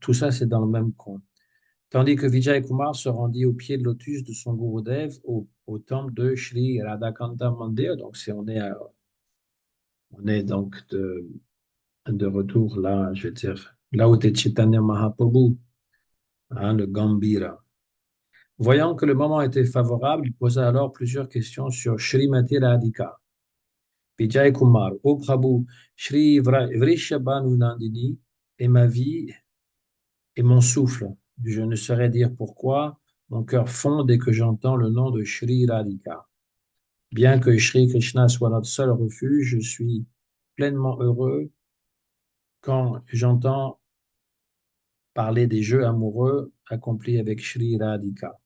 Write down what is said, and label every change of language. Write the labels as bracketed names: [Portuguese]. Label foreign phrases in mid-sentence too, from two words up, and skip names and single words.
[French] Tout ça, c'est dans le même coin. Tandis que Vijay Kumar se rendit au pied de lotus de son Gurudev au temple de Shri Radhakanta Mandir. Donc, on est donc de retour là, je veux dire, là où était Chaitanya Mahaprabhu, hein, le Gambhira. Voyant que le moment était favorable, il posa alors plusieurs questions sur Shrimati Radhika. Vijay Kumar, ô Prabhu, Shri Vrishabhanu Nandini est ma vie et mon souffle. Je ne saurais dire pourquoi. Mon cœur fond dès que j'entends le nom de Shri Radhika. Bien que Shri Krishna soit notre seul refuge, je suis pleinement heureux quand j'entends parler des jeux amoureux accomplis avec Shri Radhika.